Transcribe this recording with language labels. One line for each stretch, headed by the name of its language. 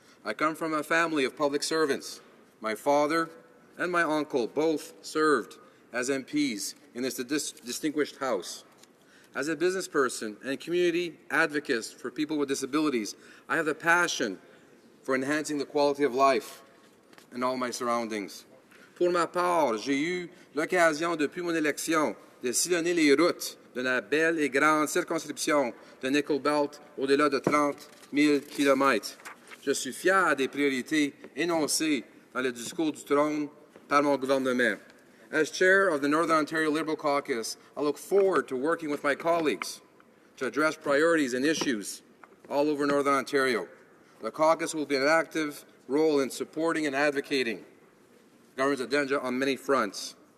English: I come from a family of public servants. My father and my uncle both served as MPs in this distinguished House. As a business person and community advocate for people with disabilities, I have the passion for enhancing the quality of life in all my surroundings.
French: Pour ma part, j'ai eu l'occasion depuis mon élection de sillonner les routes de la belle et grande circonscription de Nickel Belt au-delà de 30 000 kilomètres. Je suis fier des priorités énoncées dans le Discours du Trône par mon gouvernement.
English: As Chair of the Northern Ontario Liberal Caucus, I look forward to working with my colleagues to address priorities and issues all over Northern Ontario. The caucus will be an active role in supporting and advocating government's agenda on many fronts.